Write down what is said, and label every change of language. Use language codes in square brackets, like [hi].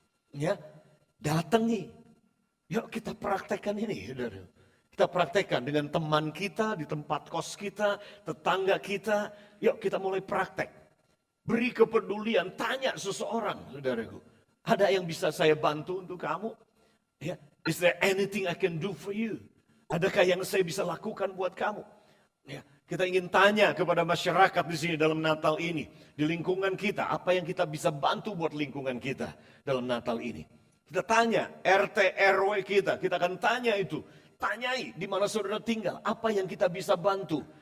[id] Ya, datangi. Yuk kita praktekkan ini. Kita praktekkan dengan teman kita, di tempat kos kita, tetangga kita. Yuk kita mulai praktek. Beri kepedulian, tanya seseorang, saudaraku. Ada yang bisa saya bantu untuk kamu? Ya, [en] is there anything I can do for you? [id] Adakah yang saya bisa lakukan buat kamu? Ya, kita ingin tanya kepada masyarakat di sini dalam Natal ini. Di lingkungan kita, apa yang kita bisa bantu buat lingkungan kita dalam Natal ini. Kita tanya RT, RW kita akan tanya itu. Tanyai di mana saudara tinggal, apa yang kita bisa bantu.